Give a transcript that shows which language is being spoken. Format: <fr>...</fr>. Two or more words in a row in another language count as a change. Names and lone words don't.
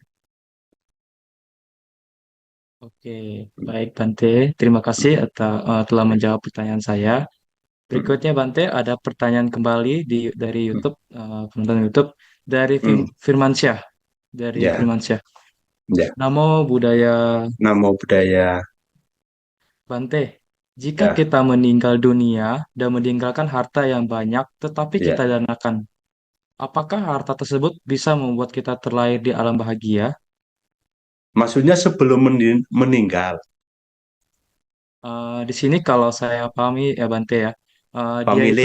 <id>Oke, baik Bante. Terima kasih telah menjawab pertanyaan saya. Berikutnya Bante, ada pertanyaan kembali dari YouTube, penonton YouTube dari Firmansyah, Ya, ya.</id> <pi>Namo Buddhaya. Namo Buddhaya.</pi> <id>Bante, jika Ya, kita meninggal dunia dan meninggalkan harta yang banyak, tetapi kita ya. danakan, apakah harta tersebut bisa membuat kita terlahir di alam bahagia? Maksudnya sebelum meninggal, Di sini kalau saya pahami ya Bante ya, eh, dia itu</id>